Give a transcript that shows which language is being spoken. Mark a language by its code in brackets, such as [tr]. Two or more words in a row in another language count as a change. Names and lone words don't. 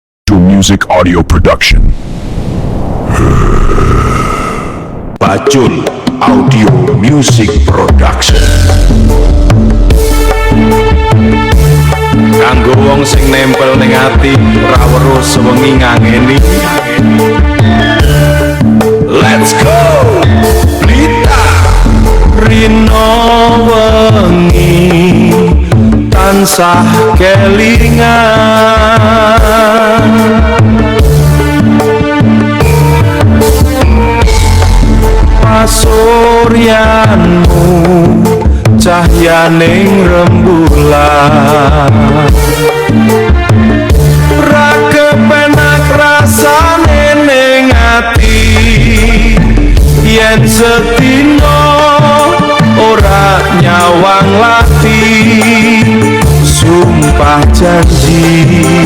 [en] Bacul Music Audio Production. Bacul Audio Music Production. [jv] Kanggo wong sing nempel ning ati ora weruh sewengi ngangeni. [en] Let's go. [jv] Blita rino wengi tansah kelingan. Pasuryanmu cahyaning rembulan, ra kepenak rasane ning ati yen sedina ora nyawang lati sumpah janji.